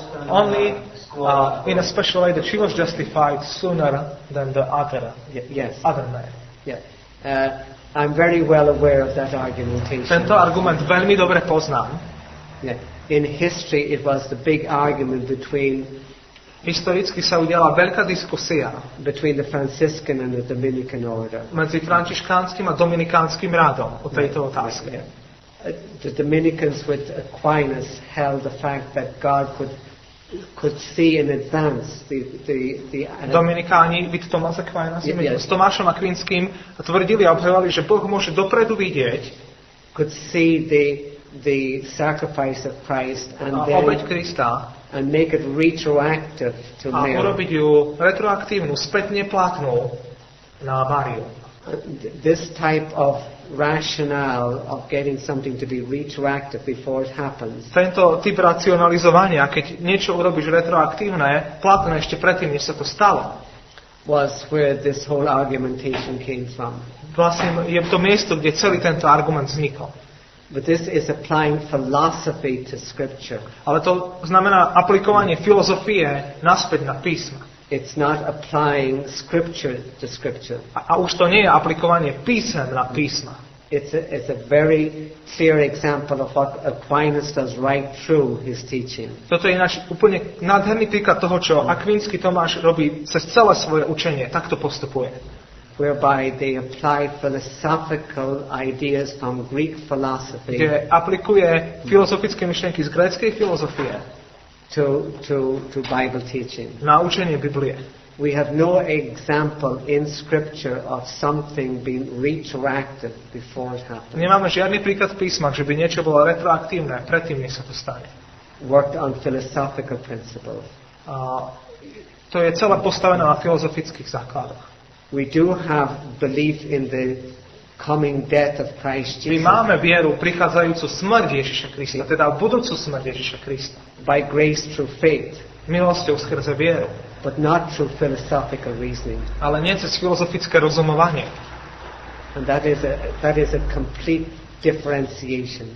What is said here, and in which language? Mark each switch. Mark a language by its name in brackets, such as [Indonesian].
[English] Only in a special way that she was justified sooner than the other man. Yeah. I'm very well aware of that argumentation. [Slovak] Tento argument veľmi dobre poznám. [English] Yeah. In history, it was the big argument [Slovak] Historicky sa udiala veľká diskusia [English] between the Franciscan and the Dominican order. [Slovak] Medzi františkánskym a dominikánskym radom o tejto otázke. [English] The Dominicans with Aquinas held the fact that God could see in advance [Slovak] Dominikáni, vid Tomás Aquinas, s Tomášom Akvinským tvrdili a obhajovali, že Boh môže dopredu vidieť, [English] could see the sacrifice of Christ and [Slovak] obeť Krista [English] and make it retroactive to Mary. [Slovak] A urobiť ju retroaktívnu, spätne platnú na Máriu. [English] This type of rationale of getting something to be retroactive before it happens. [Slovak] Tento typ racionalizovania, keď niečo urobíš retroaktívne, platné ešte predtým, než sa to stalo, [English] was where this whole argumentation came from. [Slovak] Vlastne je to miesto, kde celý tento argument vznikol. [English] But this is applying philosophy to scripture. [Slovak] Ale to znamená aplikovanie filozofie naspäť na písma. [English] It's not applying scripture to scripture. [Slovak] A už to nie je aplikovanie písem na písma. [English] It's a very clear example of what Aquinas does right through his teaching. [Slovak] Toto je ináč úplne nádherný príklad toho, čo Akvínsky Tomáš robí cez celé svoje učenie. Takto postupuje. [English] Whereby they apply philosophical ideas from Greek philosophy [Slovak] Kde aplikuje filozofické myšlienky z gréckej filozofie [English] to Bible teaching. [Slovak] na učenie Biblie. [English] We have no example in Scripture of something being retroactive before it happened. [Slovak] Nemáme žiadny príklad v písmach, že by niečo bolo retroaktívne predtým, než sa to stane. [English] Worked on philosophical principles. [Slovak] A to je celé postavené na filozofických základoch. [English] We do have belief in the coming death of Christ [Slovak] My [English] Jesus [Slovak] máme vieru prichádzajúcu smrť Ježiša Krista, teda budúcu smrť Ježiša Krista. [English] by grace through faith, [Slovak] Milosťou skrze vieru, [English] but not through philosophical reasoning. [Slovak] ale nie cez filozofické rozumovanie. [English] And that is a complete differentiation.